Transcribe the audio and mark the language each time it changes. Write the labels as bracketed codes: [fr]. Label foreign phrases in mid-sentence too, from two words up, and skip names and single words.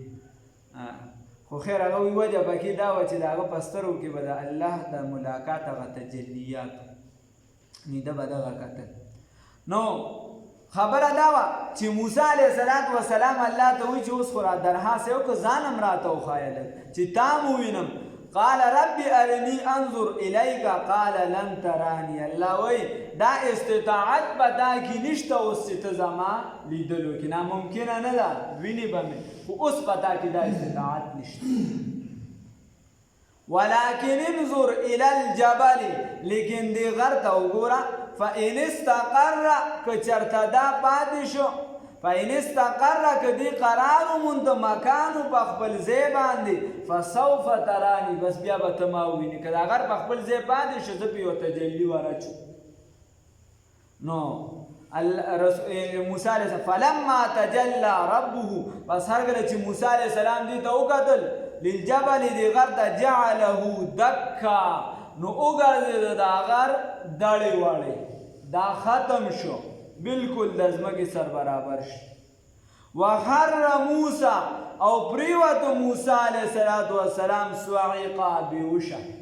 [ps] خو خیر هغه وایي وجه پکې دا وه چې د هغه په سترګو کې به د الله د ملاقات هغه تجلیات نیده به دغه کتل نو خبره دا وه چې موسی [ar] علیه السلام [ps] الله ته وایي چې اوس خو را درهاسې وکړه ځان هم راته وښایه لږ چې تا م ووینم [ar] قال رب ارنی انظر الیک قال لن ترانی [ps] الله وایي دا استطاعت به دا کې نشته اوس چې ته زما لیدلو کې ناممکنه نه ده وینې به مې خو اوس په تا کې دا استطاعت نشته [ar] ولكن انظر الى الجبل [ps] لیکن دې غر ته وګوره [ar] فإن استقر [ps] که چرته دا پاتې شو [ar] فإن استقر [ps] که دې قرار وموند مکانو په خپل ځای باندې [ar] فسوف ترانی [ps] بس بیا به ته ما ووینې که دا غر په خپل ځای پاتې شو زه پې یو تجلي ورچو نو موسی [ar] علیه السلام فلما تجلى ربه [ps] پس هر کله چې موسی [ar] علیه السلام [ps] دې ته وکتل للجبل دې غر ته [ar] جعله دکا [ps] نو وګرځېده دا غر دړې وړې دا ختم شو بالکل د ځمکې سر برابر شو وخر موسی او پریوتو موسی [ar] علیه السلام [ps] صعقا بیهوشه